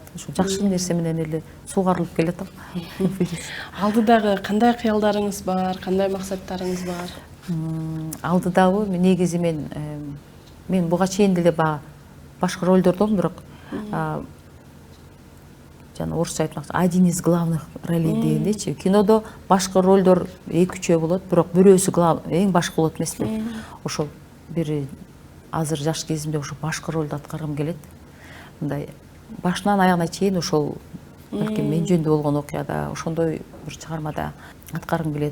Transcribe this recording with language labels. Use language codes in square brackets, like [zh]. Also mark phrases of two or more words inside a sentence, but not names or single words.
[ky] Ошо жакшы нерсе менен эле суугарылып келет. Алдыдагы кандай кыялдарыңыз бар, кандай максаттарыңыз бар? Алдыдагы негизи мен буга чейин деле башка ролдордон, бирок жана орусча айтмакчы, [ru] один из главных ролей дегендейчи. [ky] Кинодо башкы ролдор 2-3 болот, бирок бирөөсү эң башкы болот эмес эле. Ошол бир азыр жаш кезимде ошо башкы ролду аткаргым келет. Мындай башынан аягына чейин ошол балким мен жөнүндө болгон окуяда, ошондой бир чыгармада аткаргым келет.